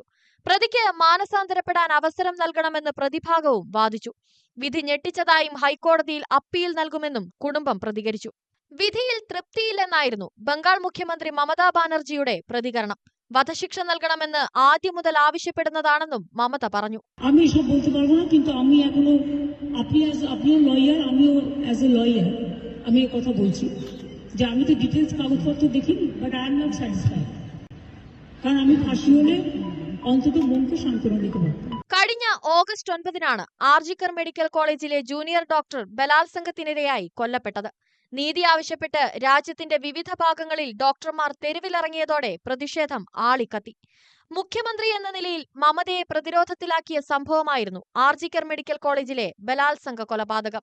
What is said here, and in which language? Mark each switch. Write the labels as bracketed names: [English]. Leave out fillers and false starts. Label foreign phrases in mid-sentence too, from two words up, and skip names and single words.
[Malayalam] പ്രതിക്ക് മാനസാന്തരപ്പെടാൻ അവസരം നൽകണമെന്ന് പ്രതിഭാഗവും വാദിച്ചു. വിധി ഞെട്ടിച്ചതായും ഹൈക്കോടതിയിൽ അപ്പീൽ നൽകുമെന്നും കുടുംബം പ്രതികരിച്ചു. വിധിയിൽ തൃപ്തിയില്ലെന്നായിരുന്നു ബംഗാൾ മുഖ്യമന്ത്രി മമതാ ബാനർജിയുടെ പ്രതികരണം. വധശിക്ഷ നൽകണമെന്ന് ആദ്യം മുതൽ ആവശ്യപ്പെടുന്നതാണെന്നും മമത പറഞ്ഞു. [Bangla] আমি সব বলতে পারবো না, কিন্তু আমি এখনো আপনিও লয়ার, আমিও [English] as a lawyer [Bangla] আমি এই কথা বলছি যে আমি তো ডিটেইলস কাগজপত্র দেখিনি, [English] but I am not satisfied. [Bangla] কারণ আমি ফাঁসি হলে অন্তত মনকে সান্ত্বনা দিতে পারতাম. [Malayalam] കഴിഞ്ഞ ഓഗസ്റ്റ് 9-നാണ് ആർജിക്കർ മെഡിക്കൽ കോളേജിലെ ജൂനിയർ ഡോക്ടർ ബലാത്സംഗത്തിനിരയായി കൊല്ലപ്പെട്ടത്. നീതി ആവശ്യപ്പെട്ട് രാജ്യത്തിന്റെ വിവിധ ഭാഗങ്ങളിൽ ഡോക്ടർമാർ തെരുവിലിറങ്ങിയതോടെ പ്രതിഷേധം ആളിക്കത്തി. മുഖ്യമന്ത്രി എന്ന നിലയിൽ മമതയെ പ്രതിരോധത്തിലാക്കിയ സംഭവമായിരുന്നു ആർജിക്കർ മെഡിക്കൽ കോളേജിലെ ബലാത്സംഗ കൊലപാതകം.